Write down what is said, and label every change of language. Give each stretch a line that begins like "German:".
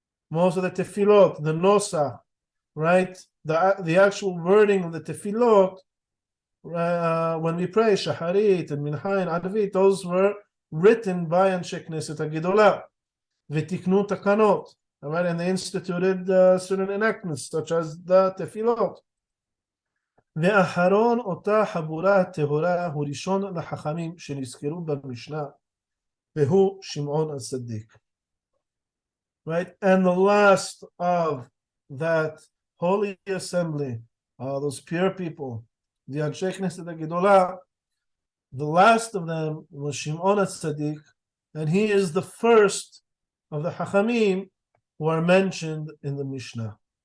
English: Most of the tefillot, the nosach, right? The actual wording of the tefillot, when we pray shaharit and mincha and arvit, those were written by Anshe Knesset HaGedolah.
Hebrew: V'tiknu takanot,
English: all right? And they instituted certain enactments, such as the tefillot.
Hebrew: ואחרון אותה חבורה הטהורה הוא ראשון לחכמים שנזכרו במשנה, והוא שמעון הצדיק.
English: Right? And the last of that holy assembly, those pure people, the Anshe Knesset HaGedolah, the last of them was Shimon HaTzadik, and he is the first of the Chachamim who are mentioned in the Mishnah.